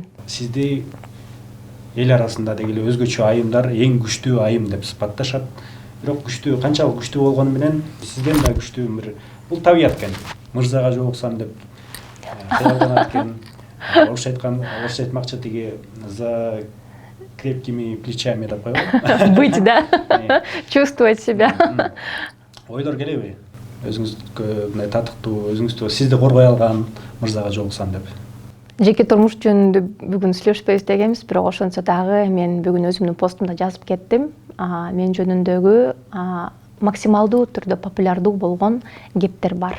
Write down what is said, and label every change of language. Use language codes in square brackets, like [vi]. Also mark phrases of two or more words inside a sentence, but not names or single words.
[ky] Сизди эл арасында дегеле өзгөчө айымдар эң күчтүү айым деп сыпатташат. Бирок күчтүү, канчалык күчтүү болгону менен сизден да күчтүү бир бул табият экен. Мырзага жолуксам деп кыялганат экен. Орусча айтмакчы тиги [ru] за крепкими плечами [ky] деп койгон. [ru] Быть, да? Чувствовать себя. [ky] Ойлор келеби? Өзүңүзгө мындай татыктуу, өзүңүздү сизди коргой алган мырзага жолуксам деп. Жеке турмуш жөнүндө бүгүн сүйлөшпөйбүз дегенбиз, бирок ошентсе дагы мен бүгүн өзүмдүн постумда жазып кеттим. Мен жөнүндөгү максималдуу түрдө популярдуу болгон кептер бар.